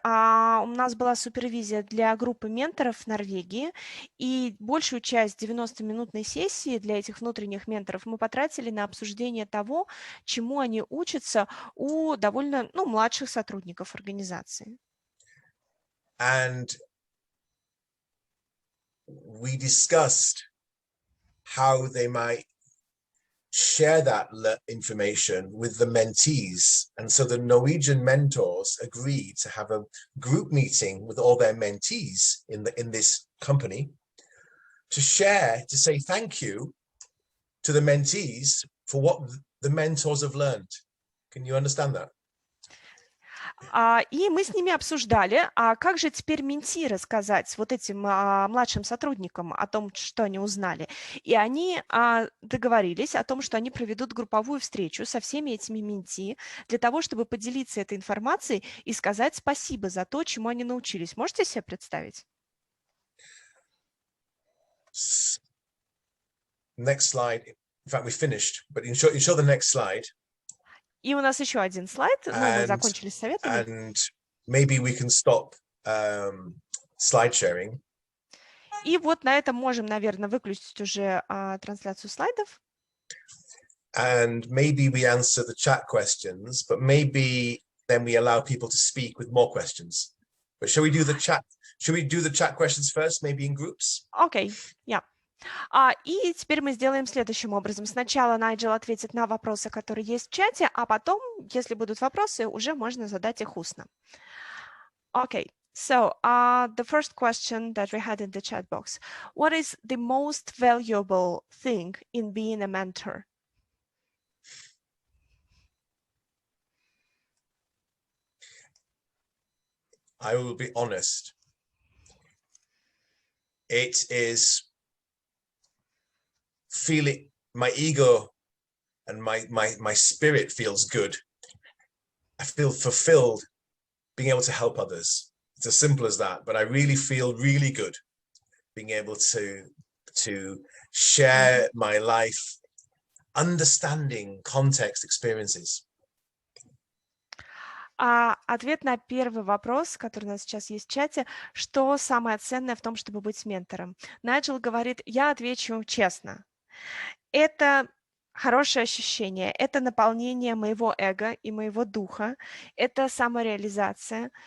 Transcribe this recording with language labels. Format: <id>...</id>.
<ru>У нас была супервизия для группы менторов в Норвегии, и большую часть 90-минутной сессии для этих внутренних менторов мы потратили на обсуждение того, чему они учатся у довольно младших сотрудников организации.</ru> <en>And we discussed how they might share that information with the mentees. And so the Norwegian mentors agreed to have a group meeting with all their mentees in this company to share, to say thank you to the mentees for what the mentors have learned. Can you understand that?</en> <ru>И мы с ними обсуждали, а как же теперь менти рассказать вот этим младшим сотрудникам о том, что они узнали. И они договорились о том, что они проведут групповую встречу со всеми этими менти для того, чтобы поделиться этой информацией и сказать спасибо за то, чему они научились. Можете себе представить?</ru> <en>Next slide. In fact, we finished, but you show the next slide.</en> <ru>И у нас еще один слайд. Мы закончили с советами.</ru> <en>And maybe we can stop slide sharing.</en> <ru>И вот на этом можем, наверное, выключить уже трансляцию слайдов.</ru> <en>And maybe we answer the chat questions, but maybe then we allow people to speak with more questions. But shall we do the chat? Should we do the chat questions first, maybe in groups? Okay, yeah.</en> <ru>И теперь мы сделаем следующим образом. Сначала Найджел ответит на вопросы, которые есть в чате, а потом, если будут вопросы, уже можно задать их устно.</ru> <en>Okay, so the first question that we had in the chat box. What is the most valuable thing in being a mentor? I will be honest. It is feeling my ego and my spirit feels good. I feel fulfilled being able to help others. It's as simple as that, but I really feel really good being able to share my life, understanding context experiences.</en> <ru>Ответ на первый вопрос, который у нас сейчас есть в чате, что самое ценное в том, чтобы быть ментором? Найджел говорит, я отвечу честно. Это хорошее ощущение, это наполнение моего эго и моего духа, это самореализация.</ru>